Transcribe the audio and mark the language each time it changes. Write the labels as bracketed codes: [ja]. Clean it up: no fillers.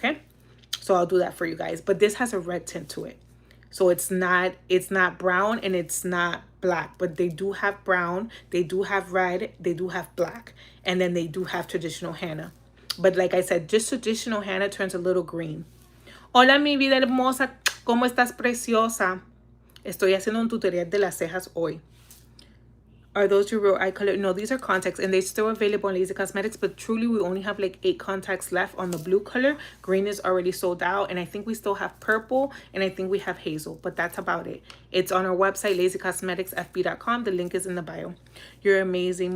[en] Okay, so I'll do that for you guys. But this has a red tint to it. So it's not brown and it's not black, but they do have brown, they do have red, they do have black, and then they do have traditional henna. But like I said, just traditional henna turns a little green. [es] Hola, mi vida hermosa, ¿cómo estás, preciosa? Estoy haciendo un tutorial de las cejas hoy. [en] Are those your real eye color? No, these are contacts, and they're still available on Lazy Cosmetics, but truly we only have like 8 contacts left on the blue color. Green is already sold out, and I think we still have purple, and I think we have hazel, but that's about it. It's on our website, lazycosmeticsfb.com. The link is in the bio. You're amazing.